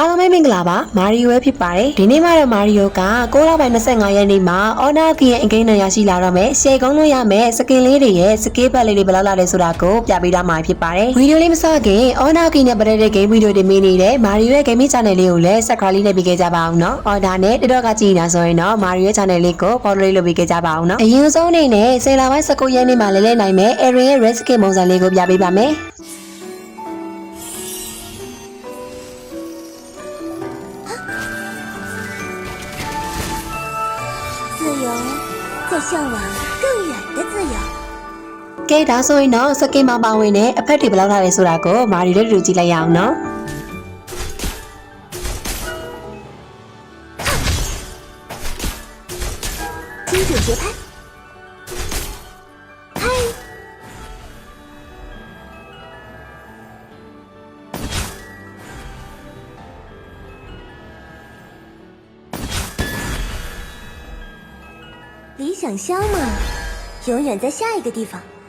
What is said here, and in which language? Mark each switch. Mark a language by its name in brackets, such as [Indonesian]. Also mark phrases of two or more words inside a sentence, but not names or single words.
[Burmese] မဲမင်္ဂလာပါမာရီယိုပဲဖြစ်ပါတယ်ဒီနေ့မှတော့မာရီယိုက6လပိုင်း25ရက်နေ့မှာအော်နာကီရဲ့အင်္ဂိမ်းနဲ့ရရှိလာတော့မယ်ရှယ်ကုန်းလို့ရမယ်စကင်လေးတွေရဲ့စကေးဘက်လေးတွေဘယ်လောက်လာလဲဆိုတာကိုပြပေးထားမှာဖြစ်ပါတယ်ဗီဒီယိုလေးမစခင်အော်နာကီနဲ့ပတ်သက်တဲ့ game ဗီဒီယိုတွေမင်းနေတဲ့မာရီယိုရဲ့ [English] gaming channel [Burmese] လေးကိုလည်း subscribe လေးနဲ့ပြီးခဲ့ကြပါအောင်နော်အော်ဒါနဲ့TikTok ကကြည့်နေတာဆိုရင်တော့မာရီယိုရဲ့ channel လေးကို follow လေးလုပ်ပြီးခဲ့ကြပါအောင်နော်အရင်ဆုံးအနေနဲ့10လပိုင်း19ရက်နေ့မှာလဲနိုင်မယ် Aaron ရဲ့ [English] red skin [Burmese] ပုံစံလေးကိုပြပေးပါမယ် [Chinese] 自由，在向往更远的自由。 [Burmese] ကဲဒါဆိုရင်တော့စကင်မှာပါဝင်တဲ့အဖက်တွေဘယ်လောက်ထားလဲဆိုတာကိုမာရီလေးတို့ကြည့်လိုက်ရအောင်နော် [Chinese] 精准节拍，嗨！理想乡嘛，永远在下一个地方。